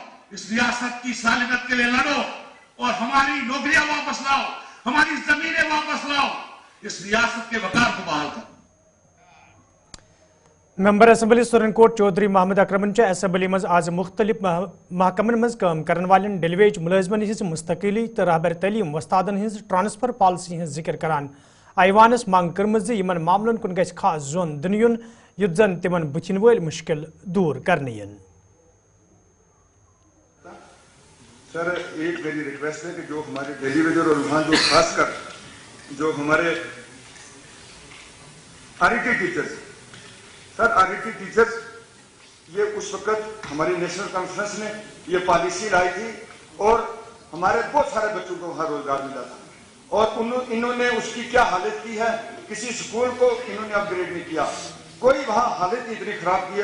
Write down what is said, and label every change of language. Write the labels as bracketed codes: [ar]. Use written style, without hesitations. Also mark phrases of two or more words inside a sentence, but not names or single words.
[hi] इस रियासत की सालिमत के लिए लड़ो और हमारी नौकरियां वापस लाओ, हमारी जमीनें वापस लाओ, इस रियासत के वकार को बहाल करो। [ks] मेंबर असम्बली सुरनकोट चौधरी मोहम्मद अकरमन असम्बली मज आज मुख्तलिफ महकमन मज काम करन वालन डेलीवेज मुलाजमन हिज मुस्तकिली तो रहबर तलीम वस्तादन हिज ट्रांसफर पॉलिसी हिज जिक्र करान आईवानस मांग कर्मज यमन मामलन कुन गछ खास जोन दिन युन युद्ध जन तिमन बुथिन वल मुश्किल दूर करने यन। [hi] सर एक मेरी रिक्वेस्ट है कि जो हमारे डेलीवेजर और वहाँ जो खासकर जो हमारे आरईटी टीचर्स, सर आरईटी टीचर्स ये उस वक्त हमारी नेशनल कॉन्फ्रेंस ने ये पॉलिसी लाई थी और हमारे बहुत सारे बच्चों को वहाँ रोजगार मिला था और इन्होंने उसकी क्या हालत की है, किसी स्कूल को इन्होंने अपग्रेड नहीं किया, कोई वहाँ हालत इतनी खराब की है।